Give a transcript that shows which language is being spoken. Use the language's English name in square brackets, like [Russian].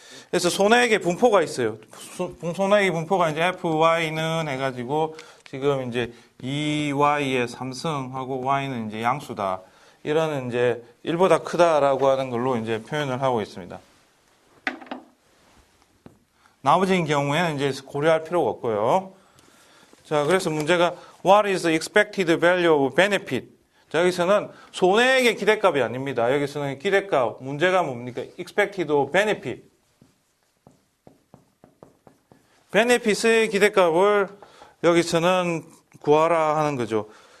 [Korean] 그래서 손해액의 분포가 있어요. 손해액의 분포가 이제 FY는 해가지고 지금 이제 2Y의 3승하고 Y는 이제 양수다. 이런 이제 1보다 크다라고 하는 걸로 이제 표현을 하고 있습니다. 나머지인 경우에는 이제 고려할 필요가 없고요. [English] 자, 그래서 문제가 What is the expected value of benefit? [Korean] 자, 여기서는 손해액의 기대값이 아닙니다. 여기서는 기대값, 문제가 뭡니까? [English] expected benefit. [Korean] benefit의 기대값을 여기서는 구하라 하는 거죠.